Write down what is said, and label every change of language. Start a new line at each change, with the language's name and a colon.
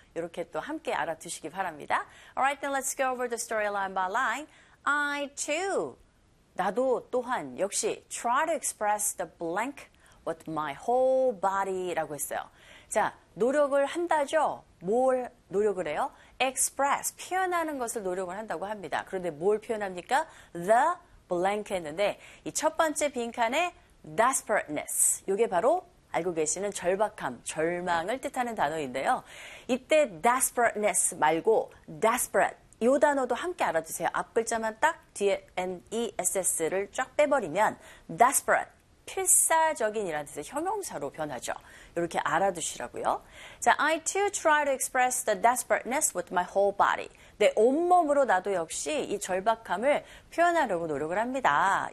Korean: 이렇게 또 함께 알아두시기 바랍니다.
English: Alright, then let's go over the story line by line. I too,
Korean: 나도 또한 역시
English: try to express the blank with my whole body라고 했어요.
Korean: 자, 노력을 한다죠? 뭘 노력을 해요? Express, 표현하는 것을 노력을 한다고 합니다. 그런데 뭘 표현합니까? The blank 했는데 이 첫 번째 빈칸에 desperateness, 이게 바로 알고 계시는 절박함, 절망을 뜻하는 단어인데요. 이때 desperateness 말고 desperate 이 단어도 함께 알아두세요. 앞글자만 딱 뒤에 ness를 쫙 빼버리면 desperate, 필사적인이라는 뜻의 형용사로 변하죠. 이렇게 알아두시라고요.
English: 자, I too try to express the desperateness with my whole body.
Korean: 내 온몸으로 나도 역시 이 절박함을 표현하려고 노력을 합니다.